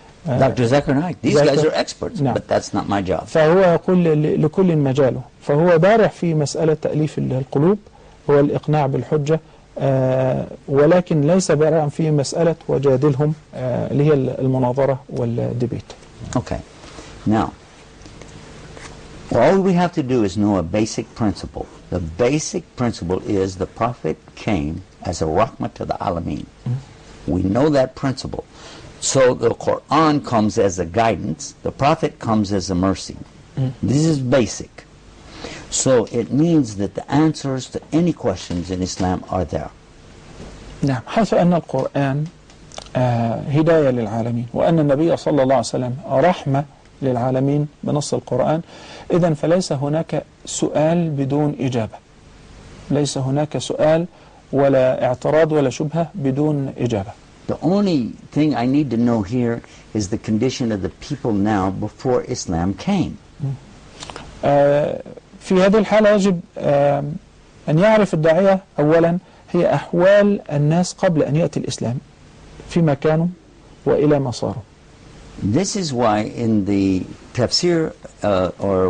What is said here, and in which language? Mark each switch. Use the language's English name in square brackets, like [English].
[English] Dr. Zakir Naik. These guys are experts, [Arabic] نعم. [English] but that's not my job. [Arabic] فهو يقول لكل مجاله، فهو بارع في مسألة تأليف القلوب والإقناع بالحجة، ولكن ليس بارعا في مسألة وجادلهم اللي هي المناظرة والديبيت. [English] Okay. Now, all we have to do is know a basic principle. The basic principle is the Prophet came as a rahmah to the alameen. We know that principle. So the Quran comes as a guidance, the Prophet comes as a mercy. This is basic. So it means that the answers to any questions in Islam are there. [Arabic] نعم، حيث أن القرآن هداية للعالمين، وأن النبي صلى الله عليه وسلم رحمة للعالمين بنص القرآن، إذن فليس هناك سؤال بدون إجابة، ليس هناك سؤال ولا اعتراض ولا شبهة بدون إجابة. [English] The only thing I need to know here is the condition of the people now before Islam came. [Arabic] في هذه الحالة يجب أن يعرف الداعية أولا هي أحوال الناس قبل أن يأتي الإسلام، فيما كانوا وإلى ما صاروا. [English] This is why in the tafsir or